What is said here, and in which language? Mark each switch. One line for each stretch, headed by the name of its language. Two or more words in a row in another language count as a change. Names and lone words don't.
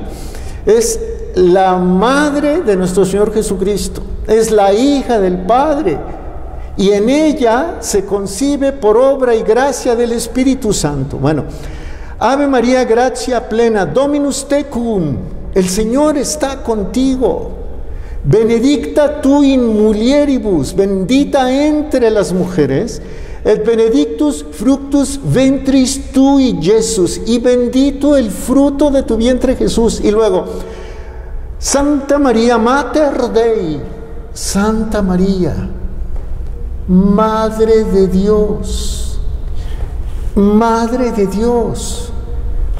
Spanish: Es la madre de nuestro Señor Jesucristo. Es la hija del Padre. Y en ella se concibe por obra y gracia del Espíritu Santo. Bueno,
Latin: Ave María, gracia plena, Dominus tecum,
Spanish: el Señor está contigo.
Latin: Benedicta tu in mulieribus,
Spanish: bendita entre las mujeres,
Latin: et benedictus fructus ventris tui,
Spanish: Jesús, y bendito el fruto de tu vientre, Jesús. Y luego, Santa María
Latin: Mater Dei,
Spanish: Santa María, Madre de Dios, Madre de Dios.